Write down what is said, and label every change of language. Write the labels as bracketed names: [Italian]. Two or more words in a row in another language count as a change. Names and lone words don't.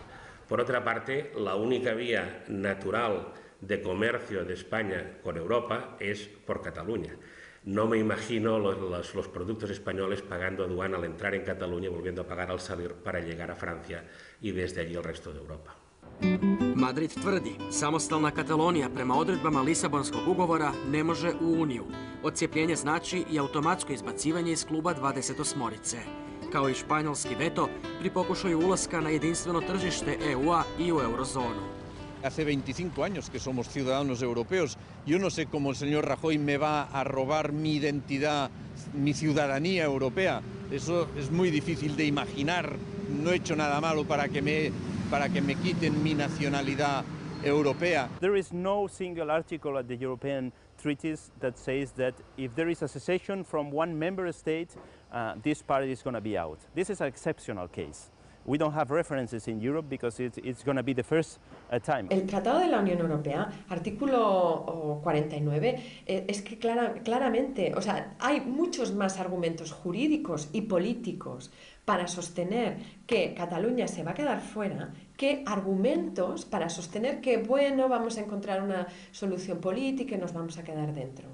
[Spanish] Por otra parte, la única vía natural de comercio de España con Europa es por Cataluña. No me imagino los productos españoles pagando aduana al entrar en Cataluña y volviendo a pagar al salir para llegar a Francia y desde allí al resto de Europa. [Croatian] Madrid tvrdi, samostalna Katalonija prema odredbama Lisabonskog ugovora ne može u Uniju. Odcijepljenje znači i automatsko izbacivanje iz kluba 28-orice, kao i španjolski veto pri pokušaju ulaska na jedinstveno tržište EU-a i u eurozonu. [Spanish] Hace 25 años que somos ciudadanos europeos. Yo no sé cómo el señor Rajoy me va a robar mi identidad, mi ciudadanía europea. Eso es muy difícil de imaginar. No he hecho nada malo para que me quiten mi nacionalidad europea. [English] There is no single article at the European treaties that says that if there is a secession from one member state, this party is going to be out. This is an exceptional case. We don't have references in Europe because it's going to be the first time. [Spanish] El Tratado de la Unión Europea, artículo 49, es que claramente, o sea, hay muchos más argumentos jurídicos y políticos para sostener que Cataluña se va a quedar fuera que argumentos para sostener que, bueno, vamos a encontrar una solución política y nos vamos a quedar dentro.